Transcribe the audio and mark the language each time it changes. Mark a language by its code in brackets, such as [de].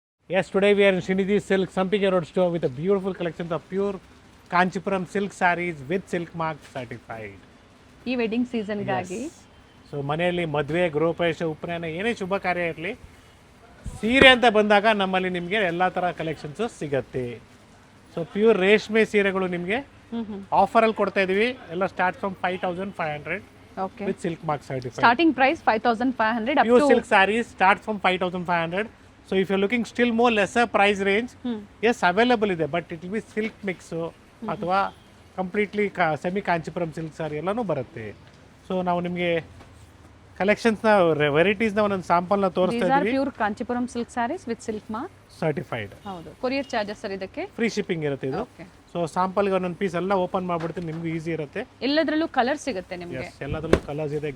[en] Yes, today we are in Srinidhi Silk Sampige Road store with a beautiful collections of pure Kanchipuram silk sarees with silk mark certified. [kn] ಈ wedding ಸೀಸನ್ಗಾಗಿ so ಮನೆಯಲ್ಲಿ ಮದುವೆ ಗೃಹಪ್ರವೇಶ ಉಪನಯನ ಏನೇ ಶುಭ ಕಾರ್ಯ ಇರಲಿ ಸೀರೆ ಅಂತ ಬಂದಾಗ ನಮ್ಮಲ್ಲಿ ನಿಮಗೆ ಎಲ್ಲ ಥರ ಕಲೆಕ್ಷನ್ಸು ಸಿಗತ್ತೆ. ಸೊ ಪ್ಯೂರ್ ರೇಷ್ಮೆ ಸೀರೆಗಳು ನಿಮಗೆ ಆಫರಲ್ಲಿ ಕೊಡ್ತಾ ಇದೀವಿ. [en] ಎಲ್ಲ start from 5500 okay with silk mark certified. Starting price 5500 up Pure to silk sarees start from 5500. So if you're looking still more lesser price range, yes available ಇದೆ, but it will be silk mix [kn] ಅಥವಾ completely semi Kanchipuram silk ಸಾರಿ ಎಲ್ಲನೂ ಬರುತ್ತೆ. So ನಾವು ನಿಮಗೆ ಕಲೆಕ್ಷನ್ಸ್ನ ವೆರೈಟೀಸ್ನ ಒಂದೊಂದು ಸ್ಯಾಂಪಲ್ನ ತೋರಿಸ್ತಾ [en] these are [kn] ಇದ್ದೀವಿ. [en] Pure Kanchipuram silk sarees with silk mark. Certified [kn] ಹೌದು, ಕೊರಿಯರ್ ಚಾರ್ಜಸ್ ಸರ್ ಇದಕ್ಕೆ. ಫ್ರೀ ಶಿಪ್ಪಿಂಗ್ ಇರುತ್ತೆ ಇದು. [en] okay, [kn] ಸೊ ಸ್ಯಾಂಪಲ್ಗೆ ಒಂದೊಂದು ಪೀಸ್ ಎಲ್ಲ ಓಪನ್ ಮಾಡ್ಬಿಡ್ತೀನಿ, ನಿಮ್ಗೂ ಈಸಿ ಇರುತ್ತೆ. ಎಲ್ಲದರಲ್ಲೂ ಕಲರ್ ಸಿಗುತ್ತೆ ನಿಮಗೆ. ಎಸ್, ಎಲ್ಲದರಲ್ಲೂ ಕಲರ್ಸ್ ಇದೆ.